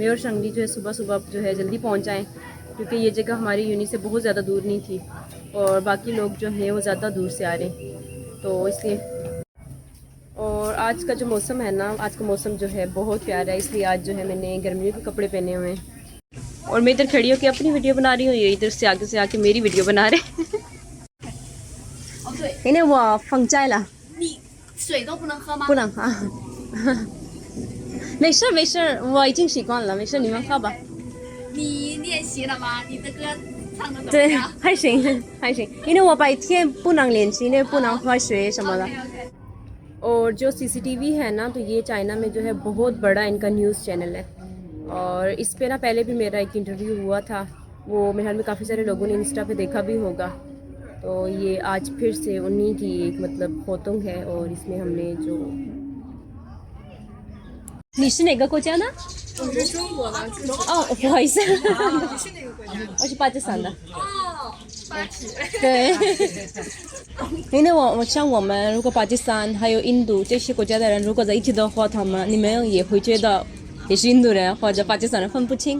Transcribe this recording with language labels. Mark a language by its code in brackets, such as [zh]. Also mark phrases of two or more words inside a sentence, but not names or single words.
[hi] मैं और शंगली जो है सुबह सुबह जो है जल्दी पहुँच जाएँ, क्योंकि ये जगह हमारी यूनी से बहुत ज़्यादा दूर नहीं थी और बाकी लोग जो हैं वो ज़्यादा दूर से आ रहे हैं, तो इसलिए। और आज का जो मौसम है ना, आज का मौसम जो है बहुत प्यारा है, इसलिए आज जो है मैंने गर्मियों के कपड़े पहने हुए हैं। और मैं इधर खड़ी होकर अपनी वीडियो बना रही हूँ, ये इधर से आके मेरी वीडियो बना रहे इन्हें वो फंगचाइला [zh] 水都不能喝吗？不能喝没事没事，我已经习惯了，没事你们喝吧。你练习了吗？你的歌唱的怎么对，样？还行还行，因为我白天不能练习，因为不能喝水什么的。 [hi] और जो सीसीटीवी है ना, तो ये चाइना में जो है बहुत बड़ा इनका [en] news channel [hi] है। और इस पे ना पहले भी मेरा एक इंटरव्यू हुआ था, वो मेरे ख्याल में काफ़ी सारे लोगों ने इंस्टा पे देखा भी होगा। तो ये आज फिर से उन्हीं की एक मतलब फोटो है, और इसमें हमने जो [zh] 你是哪个国家的？我是中国的。哦，不好意思，你是哪个国家？我是巴基斯坦的。哦，巴基。对，因为我像我们如果巴基斯坦还有印度这些国家的人如果在一起的话，你们也会觉得也是印度人或者巴基斯坦人分不清。